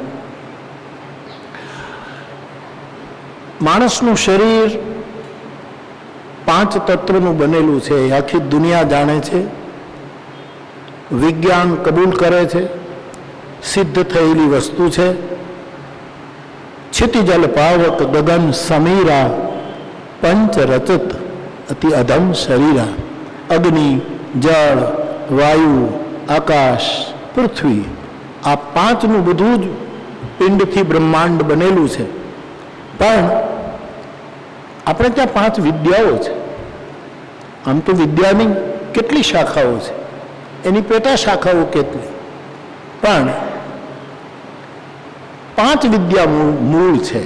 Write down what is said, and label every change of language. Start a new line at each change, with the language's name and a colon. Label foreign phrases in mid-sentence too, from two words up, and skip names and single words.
Gujarati: માણસનું શરીર 5 તત્વનું બનેલું છે, આખી દુનિયા જાણે છે, વિજ્ઞાન કબૂલ કરે છે, સિદ્ધ થયેલી વસ્તુ છે.
Awadhi: क्षितिजल पावक गगन समीरा पंच रचत अति अधम शरीरा.
Gujarati: અગ્નિ, જલ, વાયુ, આકાશ, પૃથ્વી આ 5નું બધું જ પિંડથી બ્રહ્માંડ બનેલું છે. પણ આપણે ત્યાં 5 વિદ્યાઓ છે. આમ તો વિદ્યાની કેટલી શાખાઓ છે, એની પેટા શાખાઓ કેટલી, પણ 5 વિદ્યા મૂળ છે.